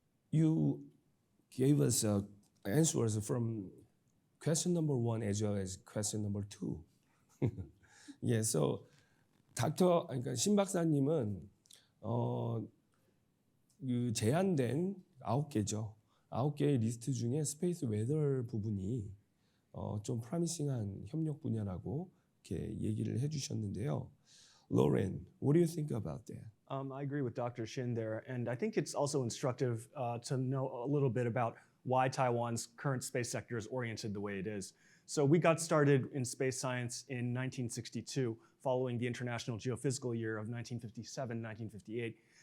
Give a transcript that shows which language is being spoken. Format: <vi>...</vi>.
<en>You gave us answers from question number 1 as well as question number 2.</en> <ko>예, so 그러니까 신 박사님은 그 제한된 9개죠. 9개의 리스트 중에 스페이스 웨더 부분이 좀 프라미싱한 협력 분야라고 이렇게 얘기를 해주셨는데요.</ko> <en>Lauren, what do you think about that? I agree with Dr. Shin there, and I think it's also instructive to know a little bit about why Taiwan's current space sector is oriented the way it is. So we got started in space science in 1962, following the International Geophysical Year of 1957-1958.</en>